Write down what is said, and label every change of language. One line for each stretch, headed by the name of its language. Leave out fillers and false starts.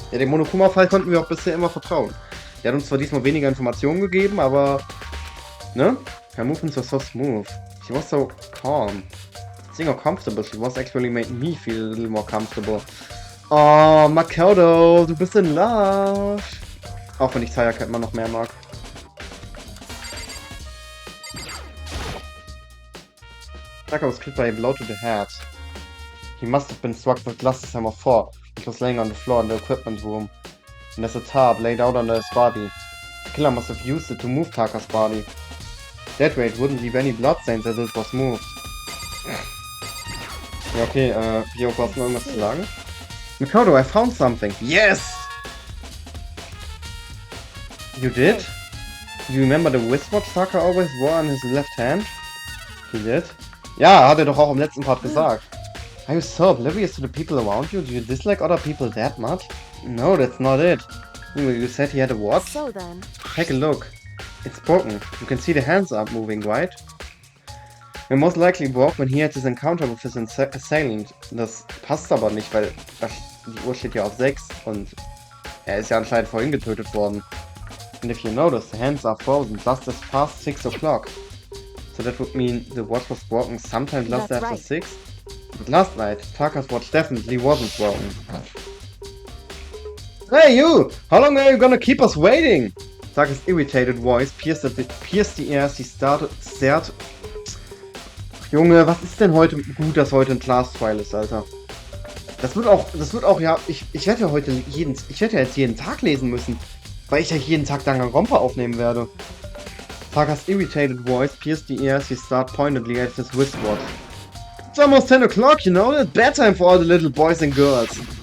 German: Ja, dem Monokuma-Fall konnten wir auch bisher immer vertrauen. Der hat uns zwar diesmal weniger Informationen gegeben, aber... Ne?
English: Her movements were so smooth. She was so calm. Seeing how comfortable she was actually made me feel a little more comfortable.
German: Oh, Makoto, du bist
English: in love.
German: Auch wenn ich Sayaka immer noch mehr mag.
English: Taka was killed by a blow to the head. He must have been struck with glasses hammer 4. It was laying on the floor in the equipment room. And there's a tarp laid out under his body. The killer must have used it to move Taka's body. That way it wouldn't leave any bloodstains as it was moved.
German: Ja, okay, Kyoko, hast du noch irgendwas zu sagen?
English: Makoto, I found something. Yes! You did? Do you remember the wristwatch Taka always wore on his left hand? He did?
German: Ja, hat er doch auch im letzten Part gesagt.
English: Are you so oblivious to the people around you? Do you dislike other people that much? No, that's not it. You said he had a watch? So then. Take a look. It's broken. You can see the hands aren't moving, right? It most likely broke when he had his encounter with his assailant.
German: Das passt aber nicht, weil die Uhr steht ja auf 6 und er ist ja anscheinend vorhin getötet worden.
English: And if you notice, the hands are frozen just as past 6 o'clock. So that would mean the watch was broken sometime last That's after right. 6? But last night, Taka's watch definitely wasn't broken. Hey you! How long are you gonna keep us waiting? Taka's irritated voice pierced the air as he stared.
German: Junge, was ist denn heute gut, dass heute ein Class Trial ist, Alter? Das wird auch, ja, ich werde ja heute jetzt jeden Tag lesen müssen, weil ich ja jeden Tag Danganronpa aufnehmen werde.
English: Taka's irritated voice pierced the air as he stared pointedly at his wristwatch. It's almost 10 o'clock, you know, it's bedtime for all the little boys and girls.